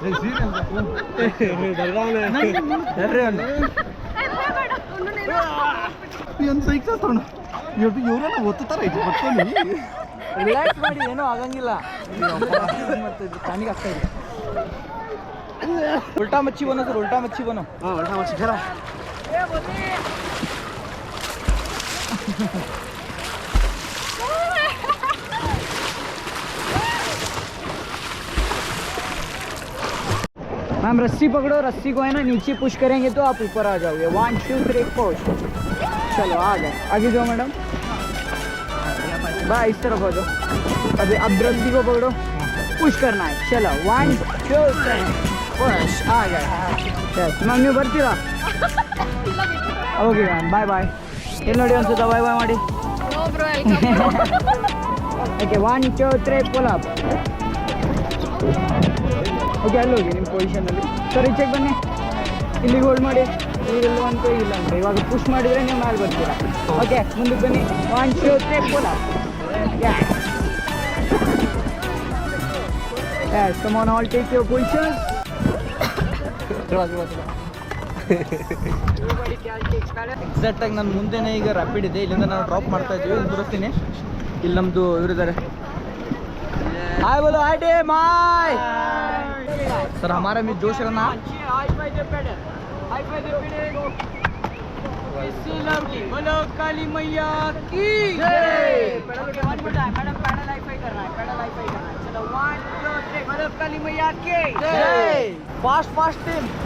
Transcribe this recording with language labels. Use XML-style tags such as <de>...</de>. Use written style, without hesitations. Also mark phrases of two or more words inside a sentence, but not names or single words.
<kn>ಇವ್ರನ್ನ ಒತ್ತುತ್ತಾರ ಇದು ಪಟ್ಕೊಂಡು ರಿಲ್ಯಾಕ್ಸ್ ಮಾಡಿ, ಏನೂ ಆಗಂಗಿಲ್ಲ. ಕಣ್ಣಿಗೆ ಆಗ್ತಾ ಇದೆ.</kn> <hi>उल्टा मच्छी बनो सर, उल्टा मच्छी बनो.</hi> <kn>ಹಾಂ ಒಳ್ಳೆ ಶಿಖರ</kn> <hi>मैम रस्सी पकड़ो, रस्सी को है ना नीचे पुश करेंगे तो आप ऊपर आ जाओगे. 1 2 3 पुश. चलो आ गए. आगे जाओ मैडम. बाय, इस तरफ हो जाओ. अभी अब रस्सी को पकड़ो, पुश करना है. चलो 1 2 3 पुश. आ गए.</hi> <en>yes ma'am,</en> <kn>ನೀವು ಬರ್ತೀರಾ?</kn> <en>okay ma'am, bye bye.</en> <kn>ಎಲ್ಲಿ ನೋಡಿ ಅನ್ಸುತ್ತಾ</kn> <en>bye bye</en> <kn>ಮಾಡಿ?</kn> <en>No bro, ಓಕೆ 1 2 3 pull up.</en> <kn>ಓಕೆ, ಅಲ್ಲಿ ಹೋಗಿ ನಿಮ್ಮ ಪೊಸಿಷನಲ್ಲಿ. ಸರ್ ಈಚೆಗೆ ಬನ್ನಿ, ಇಲ್ಲಿಗೆ ಹೋಲ್ಡ್ ಮಾಡಿ. ಇಲ್ಲೆಲ್ಲೋ ಅಂತ ಇಲ್ಲ ಅಂದರೆ ಇವಾಗ ಪುಷ್ ಮಾಡಿದರೆ ನೀವು ಮೇಲೆ ಬರ್ತೀರಾ. ಓಕೆ, ಮುಂದಕ್ಕೆ ಬನ್ನಿ. 1 2 3</kn> <en>pull up. Yes, come on, all take your positions.</en> <kn>ಎಕ್ಸಾಕ್ಟ್ ಆಗಿ ನನ್ನ ಮುಂದೆನೇ ಈಗ ರ್ಯಾಪಿಡ್ ಇದೆ. ಇಲ್ಲಿಂದ ನಾವು ಡ್ರಾಪ್ ಮಾಡ್ತಾ ಇದ್ದೀವಿ. ಇಲ್ಲಿ ತೋರಿಸ್ತೀನಿ. ಇಲ್ಲಿ ನಮ್ಮದು ಇವರಿದ್ದಾರೆ.</kn> <hi>हाय बोलो,</hi> <en>hi team, hi sir.</en> <hi>हमारा मिस जोश रखना. बोलो काली मैया की जय. मैडम</hi> <en>paddle high five</en> <hi>करना है,</hi> <en>paddle high five</en> <hi>करना है. चलो 1 2 3 बोलो काली मैया की</hi> <en>ಜೈ. fast fast team.</en>